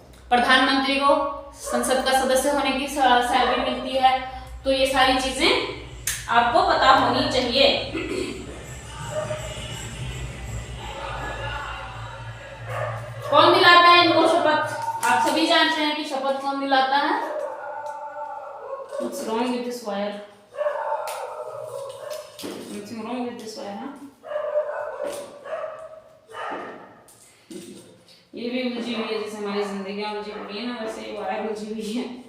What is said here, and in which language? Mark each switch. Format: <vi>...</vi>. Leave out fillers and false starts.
<hi>प्रधानमंत्री को संसद का सदस्य होने की सैलरी मिलती है। तो ये सारी चीजें आपको पता होनी चाहिए। कौन दिलाता है इनको शपथ? आप सभी जानते हैं कि शपथ कौन दिलाता है।</hi> <en>What's wrong with this wire? Something wrong with this wire, हाँ?</en> <hi>ये भी उलझी हुई है, जैसे हमारी जिंदगियां उलझी हुई है ना, वैसे ये वायर उलझी हुई है।</hi>